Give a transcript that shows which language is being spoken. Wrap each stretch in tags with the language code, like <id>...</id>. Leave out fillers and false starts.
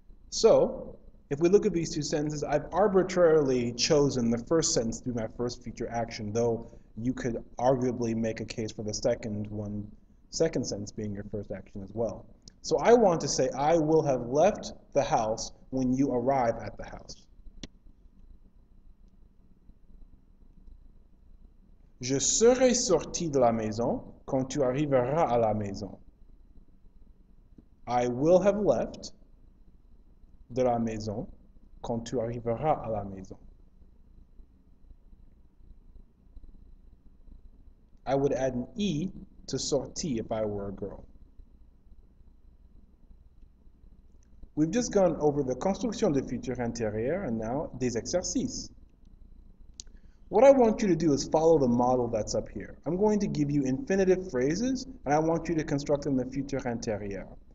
<en>So, if we look at these two sentences, I've arbitrarily chosen the first sentence to be my first future action, though you could arguably make a case for the second sentence being your first action as well. So I want to say I will have left the house when you arrive at the house.</en> <fr>Je serai sorti de la maison quand tu arriveras à la maison.</fr> <en>I will have left</en> <fr>de la maison quand tu arriveras à la maison.</fr> <en>I would add an E to sorti if I were a girl. We've just gone over the construction</en> <fr>de futur antérieur</fr> <en>and now</en> <fr>des exercices.</fr> <en>What I want you to do is follow the model that's up here. I'm going to give you infinitive phrases and I want you to construct them in the futur antérieur.</en>